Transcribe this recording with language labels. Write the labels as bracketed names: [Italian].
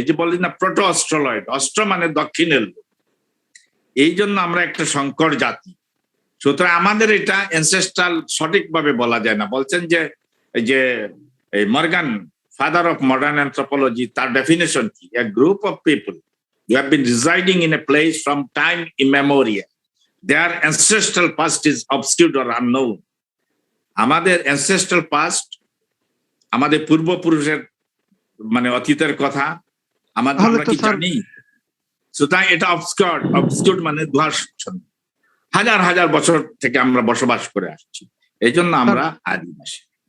[Bangla] এই যে বলি না প্রোটো অস্ট্রোলয়েড, অস্ট্র মানে দক্ষিণের লোক। এই জন্য আমরা একটা সংকর জাতি। সুতরাং আমাদের এটা এনসেস্ট্রাল সঠিকভাবে বলা যায় না। বলছেন যে এই যে Morgan, father of modern anthropology, তার ডেফিনেশন কি? [English] A group of people who have been residing in a place from time immemorial. Their ancestral past is obscure or unknown. [Bangla] আমাদের [English] ancestral past, [Bangla] আমাদের পূর্বপুরুষের মানে অতীতের কথা আমাদের আমরা কি জানি? সুতরাং এটা obscured মানে ধোঁয়াচ্ছন্ন। হাজার হাজার বছর থেকে আমরা বসবাস করে আসছি, এই জন্য আমরা আদিবাসী।